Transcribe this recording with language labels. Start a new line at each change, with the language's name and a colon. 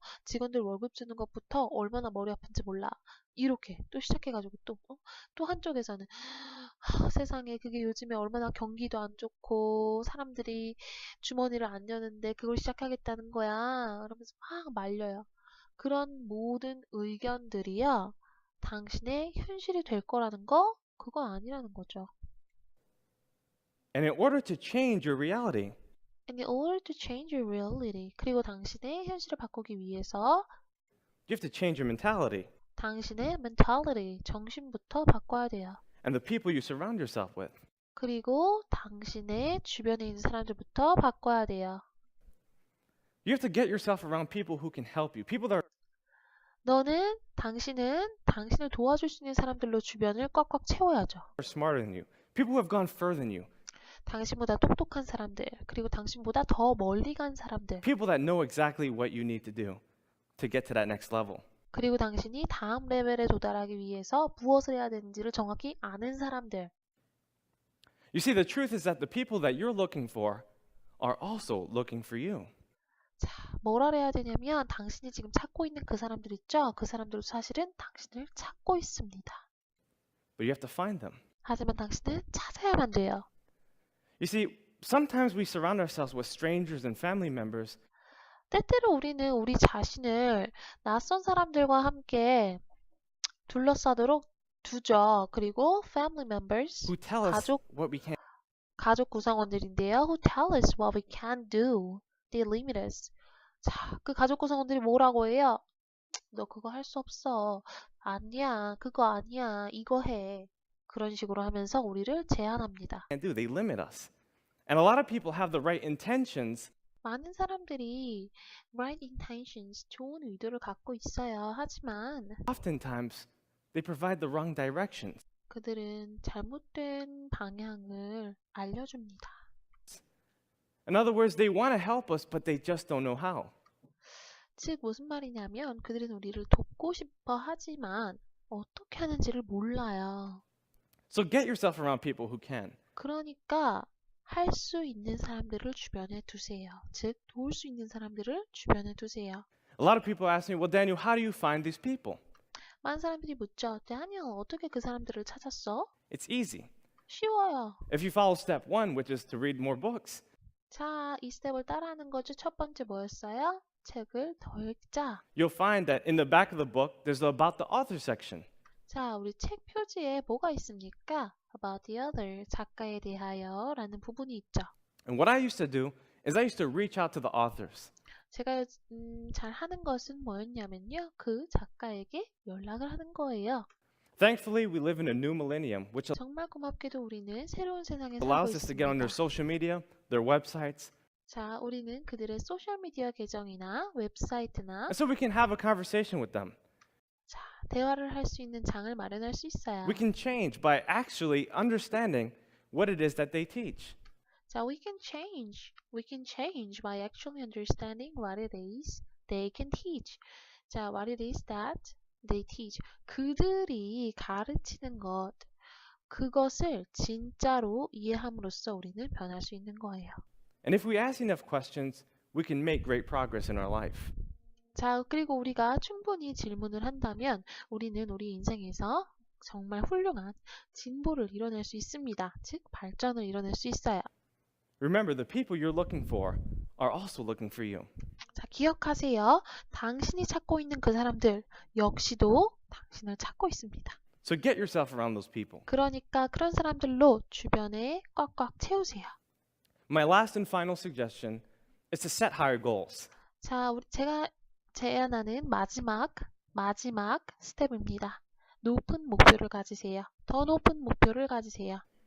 Korean: 직원들 월급 주는 것부터 얼마나 머리 아픈지 몰라. 이렇게 또 시작해가지고 또 한쪽에서는 세상에 그게 요즘에 얼마나 경기도 안 좋고 사람들이 주머니를 안 여는데 그걸 시작하겠다는 거야. 그러면서 막 말려요. 그런 모든 의견들이요. 당신의 현실이 될 거라는 거? 그거 아니라는 거죠.
English: And in order to change your reality, And in order to change your reality,
Korean: 그리고 당신의 현실을 바꾸기 위해서
English: you have to change your mentality
Korean: 당신의 mentality, 정신부터 바꿔야 돼요.
English: and the people you surround yourself with.
Korean: 그리고 당신의 주변에 있는 사람들부터 바꿔야 돼요.
English: You have to get yourself around people who can help you, people that
Korean: 당신은 당신을 도와줄 수 있는 사람들로 주변을 꽉꽉 채워야죠.
English: are smarter than you, people who have gone further than you,
Korean: 당신보다 똑똑한 사람들, 그리고 당신보다 더 멀리 간 사람들,
English: people that know exactly what you need to do to get to that next level.
Korean: 그리고 당신이 다음 레벨에 도달하기 위해서 무엇을 해야 되는지를 정확히 아는 사람들.
English: You see, the truth is that the people that you're looking for are also looking for you.
Korean: 자, 뭐라 해야 되냐면 당신이 지금 찾고 있는 그 사람들 있죠? 그 사람들도 사실은 당신을 찾고 있습니다.
English: But you have to find them.
Korean: 하지만 당신은 찾아야만 돼요.
English: You see, sometimes we surround ourselves with strangers and family members
Korean: 때때로 우리는 우리 자신을 낯선 사람들과 함께 둘러싸도록 두죠. 그리고
English: family members, who tell us
Korean: 가족
English: what we can't
Korean: 가족 구성원들인데요.
English: Who tell us what we can't do. They limit us.
Korean: 자, 그 가족 구성원들이 뭐라고 해요? 너 그거 할 수 없어. 아니야. 그거 아니야. 이거 해. 그런 식으로 하면서 우리를 제한합니다.
English: do. They limit us. And a lot of people have the right intentions,
Korean: 많은 사람들이
English: right intentions,
Korean: 좋은 의도를 갖고 있어요. 하지만
English: oftentimes they provide the wrong directions.
Korean: 그들은 잘못된 방향을 알려줍니다.
English: In other words, they want to help us, but they just don't know how.
Korean: 즉 무슨 말이냐면 그들은 우리를 돕고 싶어 하지만 어떻게 하는지를 몰라요. So get yourself around people who can. 그러니까 할 수 있는 사람들을 주변에 두세요. 즉 도울 수 있는 사람들을 주변에 두세요.
English: A lot of people ask me, well, Daniel, how do you find these people?
Korean: 많은 사람들이 묻죠. 다니엘 어떻게 그 사람들을 찾았어?
English: It's easy.
Korean: 쉬워요.
English: If you follow step one, which is to read more books,
Korean: 자, 이 스텝을 따라하는 거죠. 첫 번째 뭐였어요? 책을 더 읽자.
English: you'll find that in the back of the book, there's the about the author section.
Korean: 자, 우리 책 표지에 뭐가 있습니까?
English: About the other,
Korean: 작가에 대하여 라는 부분이 있죠.
English: And what I used to do is I used to reach out to the authors.
Korean: 제가 잘 하는 것은 뭐였냐면요. 그 작가에게 연락을 하는 거예요.
English: Thankfully, we live in a new millennium, which
Korean: 정말 고맙게도 우리는 새로운 세상에 살고
English: allows us to get on their
Korean: 있습니다.
English: social media, their websites,
Korean: 자, 우리는 그들의 소셜미디어 계정이나 웹사이트나
English: and so we can have a conversation with them.
Korean: 자, 대화를 할 수 있는 장을 마련할 수 있어요.
English: We can change by actually understanding what it is that they teach. 자, we can change. We can change by actually understanding what it is they can teach. 자, what it is that they teach.
Korean: 그들이 가르치는 것, 그것을 진짜로 이해함으로써 우리는 변할 수 있는 거예요.
English: And if we ask enough questions, we can make great progress in our life.
Korean: 자, 그리고 우리가 충분히 질문을 한다면 우리는 우리 인생에서 정말 훌륭한 진보를 이뤄낼 수 있습니다. 즉, 발전을 이뤄낼 수 있어요.
English: Remember, the people you're looking for are also looking for you.
Korean: 자, 기억하세요. 당신이 찾고 있는 그 사람들 역시도 당신을 찾고 있습니다.
English: So get yourself around those people.
Korean: 그러니까 그런 사람들로 주변에 꽉꽉 채우세요.
English: My last and final suggestion is to set higher goals.
Korean: 자, 제가 제안하는 마지막 스텝입니다. 높은 목표를 가지세요. 더 높은 목표를 가지세요.